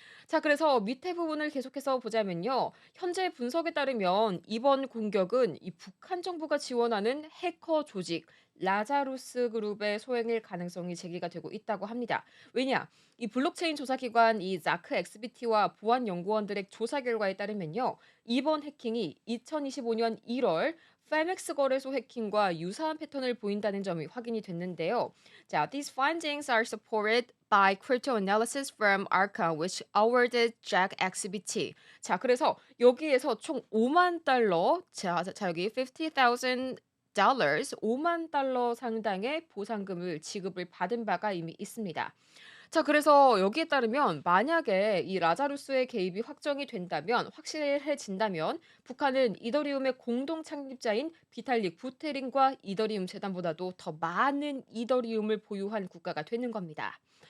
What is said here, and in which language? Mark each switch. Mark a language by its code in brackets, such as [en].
[ko] 자, 그래서 밑에 부분을 계속해서 보자면요. 현재 분석에 따르면 이번 공격은 이 북한 정부가 지원하는 해커 조직 라자루스 그룹의 소행일 가능성이 제기가 되고 있다고 합니다. 왜냐? 이 블록체인 조사기관 이 자크 엑스비티와 보안 연구원들의 조사 결과에 따르면요. 이번 해킹이 2025년 1월 페맥스 거래소 해킹과 유사한 패턴을 보인다는 점이 확인이 됐는데요. [en] 자, these findings are supported by crypto analysis from Arca, which awarded Jack XBT. [ko] 자, 그래서 여기에서 총 5만 달러, 여기 [en] 50,000 dollars, [ko] 5만 달러 상당의 보상금을 지급을 받은 바가 이미 있습니다. 자, 그래서 여기에 따르면 만약에 이 라자루스의 개입이 확정이 된다면 확실해진다면 북한은 이더리움의 공동 창립자인 비탈릭 부테린과 이더리움 재단보다도 더 많은 이더리움을 보유한 국가가 되는 겁니다.